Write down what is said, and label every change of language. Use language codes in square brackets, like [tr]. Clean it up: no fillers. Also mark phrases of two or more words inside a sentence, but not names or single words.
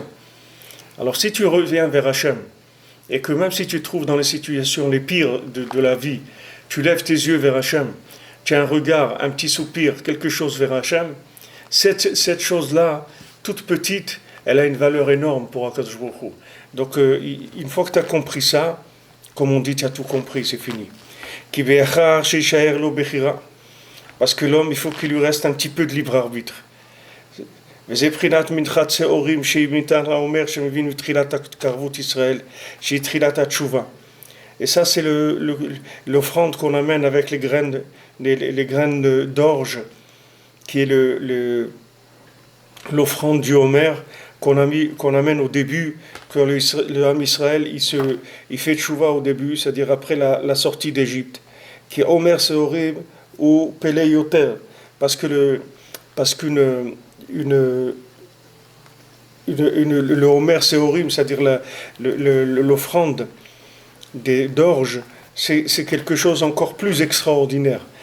[fr] Alors si tu reviens vers Hachem, et que même si tu te trouves dans les situations les pires de la vie, tu lèves tes yeux vers Hachem, tu as un regard, un petit soupir, quelque chose vers Hachem, cette chose-là, toute petite, elle a une valeur énorme pour [he] הקדוש ברוך הוא. [fr] Donc une fois que tu as compris ça, comme on dit, tu as tout compris, c'est fini. Parce que l'homme, il faut qu'il lui reste un petit peu de libre arbitre. [he] וזה בחינת מנחת שעורים שהיא ניתן האומר שמבין מתחילת התקרבות ישראל שהיא תחילת התשובה. [fr] Et ça c'est l'offrande qu'on amène avec les graines d'orge qui est l'offrande du Homer qu'on amène au début, que le [he] עם ישראל [fr] il fait tchouva au début, c'est-à-dire après la sortie d'Égypte, qui est [he] עומר שעורים [fr] ou [he] פלא יותר, [fr] parce qu'une le [he] עומר שעורים, [fr] c'est-à-dire l'offrande d'orge, c'est quelque chose encore plus extraordinaire.